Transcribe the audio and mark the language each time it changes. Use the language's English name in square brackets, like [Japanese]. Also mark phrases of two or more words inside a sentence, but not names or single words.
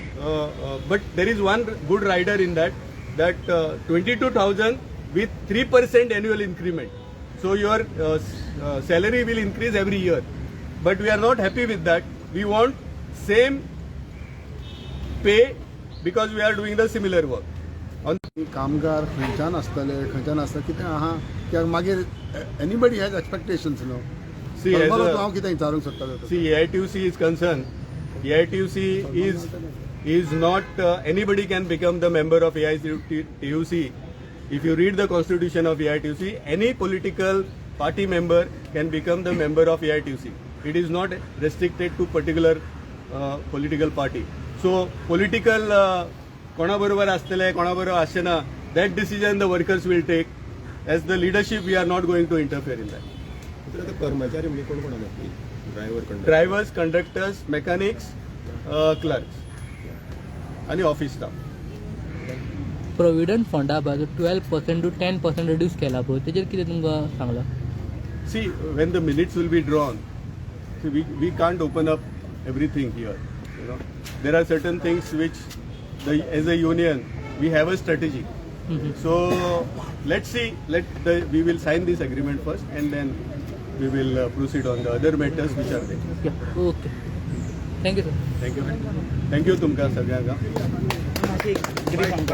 [English] But there is one good rider in that 22,000 with 3% annual increment. So your salary will increase every year. But we are not happy with that. We want same pay, because we are doing the similar work. [Konkani] कामगार खंयच्यान आसतले खंयच्यान आसता कितें आहा कित्याक मागीर [English] anybody has expectations [Konkani] न्हू. [English] See, as [Konkani] हांव कितें विचारूंक सोदतालो [English] see, AITUC is concerned. AITUC is not anybody can become the member of AITUC. If you read the constitution of AITUC, any political party member can become the member of AITUC. It is not restricted to particular political party. So political [Konkani] कोणा बरोबर आसतले कोणा बरोबर आसचेना [English] that decision the workers will take. As the leadership, we are not going to interfere in that. [Marathi] तर आता कर्मचारी म्हणजे कोण कोण असतील ड्रायव्हर कंडक्टर [English] Drivers, conductors, mechanics, clerks आणि ऑफिस स्टाफ. [Konkani] प्रोविडंट फंडा बाजू 12% to 10% रिड्यूस केला पळय तेजेर कितें तुमकां सांगलां? [English] See, when the minutes will be drawn, see, we can't open up everything here. You know, there are certain things which, as a union, we have a strategy. So let's see. We will sign this agreement first, and then we will proceed on the other matters which are there. OK thank you sir. Thank you. Thank you, [Konkani] तुमका सगळ्यांका.